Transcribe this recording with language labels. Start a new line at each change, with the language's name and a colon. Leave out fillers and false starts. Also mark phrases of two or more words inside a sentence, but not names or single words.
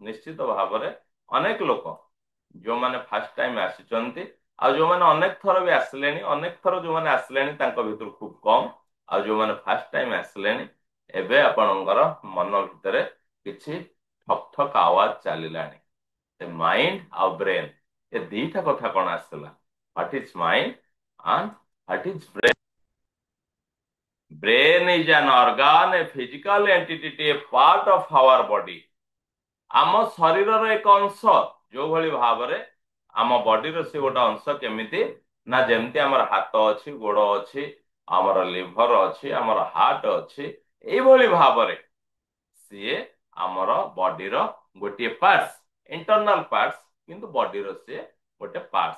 Odia: ନିଶ୍ଚିତ ଭାବରେ ଅନେକ ଲୋକ ଯୋଉମାନେ
English: first time
Odia: ଆସିଛନ୍ତି ଆଉ ଯୋଉମାନେ ଅନେକ ଥର ବି ଆସିଲେଣି, ଅନେକ ଥର ଯୋଉମାନେ ଆସିଲେଣି ତାଙ୍କ ଭିତରୁ ଖୁବ କମ, ଆଉ ଯୋଉମାନେ
English: first time
Odia: ଆସିଲେଣି ଏବେ ଆପଣଙ୍କର ମନ ଭିତରେ କିଛି ଠକ୍ ଠକ୍ ଆୱାଜ ଚାଲିଲାଣି। ମାଇଣ୍ଡ ଆଉ ବ୍ରେନ ଏ ଦିଟା କଥା କଣ ଆସିଥିଲା?
English: what is mind and what is brain? Brain is an organ, a physical entity, a part of our body.
Odia: ଆମ ଶରୀରର ଏକ ଅଂଶ। ଯୋଉଭଳି ଭାବରେ ଆମ ବଡିର ସେ ଗୋଟେ ଅଂଶ କେମିତି ନା ଯେମିତି ଆମର ହାତ ଅଛି, ଗୋଡ ଅଛି, ଆମର ଲିଭର ଅଛି, ଆମର ହାର୍ଟ ଅଛି, ଏଇଭଳି ଭାବରେ ସିଏ ଆମର ବଡିର ଗୋଟିଏ ପାର୍ଟସ,
English: internal parts,
Odia: କିନ୍ତୁ ବଡିର ସିଏ ଗୋଟେ ପାର୍ଟସ।